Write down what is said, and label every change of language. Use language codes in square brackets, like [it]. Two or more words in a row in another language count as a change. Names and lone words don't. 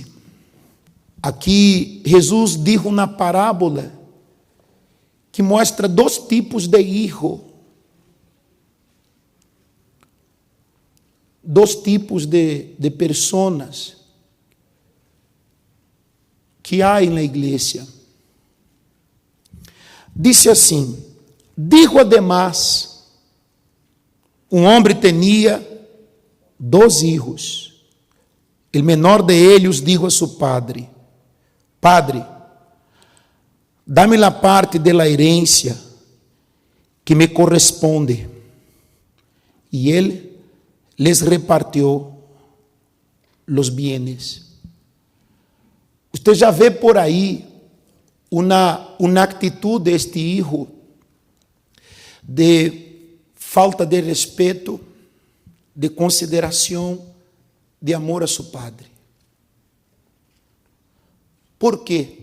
[pt] Aqui Jesus disse uma parábola que mostra dois tipos de hijo. Dois tipos de pessoas que há na igreja. Disse assim: [es] dijo además, [pt] um homem tinha 2 hijos. [es] O menor de ellos dijo a su padre: Padre, dame la parte de la herencia que me corresponde. Y él les repartió los bienes. [pt] Usted já vê por aí uma atitude deste hijo de falta de respeito, de consideração, de amor a seu padre. Por quê?